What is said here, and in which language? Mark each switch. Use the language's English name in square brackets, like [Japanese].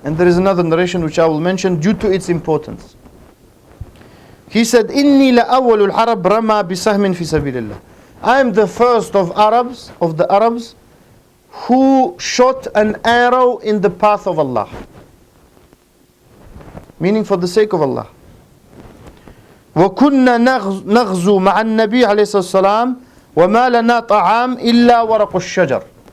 [English] And there is another narration which I will mention due to its importance. He said, [Arabic] إِنِّي لَأَوَّلُ الْعَرَبْ رَمَى بِسَهْمٍ فِي سَبِيلِ اللَّهِ. [English] I am the first of the Arabs, who shot an arrow in the path of Allah. Meaning for the sake of Allah. [Arabic] وَكُنَّا نَغْزُو مَعَ النَّبِيِّ عَلَيْهِ السَّلَامِ وَمَا لَنَا طَعَامٍ إِلَّا وَرَقُ الشَّجَرِ.